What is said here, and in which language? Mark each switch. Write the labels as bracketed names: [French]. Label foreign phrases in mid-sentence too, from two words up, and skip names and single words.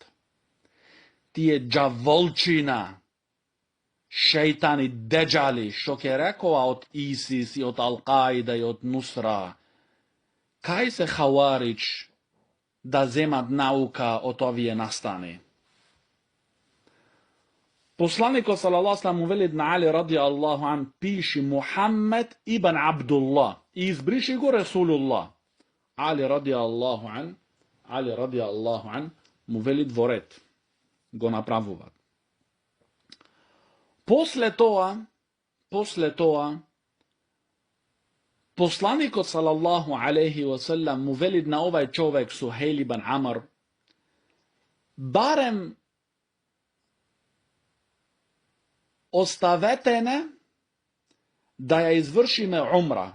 [Macedonian] Тие џаволчина, шејтани, деџали, што ќе рекоа од Исис и од Ал-Каида и од Нусра, кај се Хаварич да земат наука од овие настани? Посланикот [Arabic] صلى الله عليه وسلم [Macedonian] му вели на Али [Arabic] رضي الله عنه, [Macedonian] пиши Мухаммед ибн Абдуллах и избриши го Ресулуллах. Али [Arabic] رضي الله عنه [Macedonian] му вели дворет. Го направуваат. После тоа, посланикот [Arabic] صلى الله عليه وسلم [Macedonian] му вели на овај човек Сухейл ибн Амр, барем оставете не да ја извршиме умра.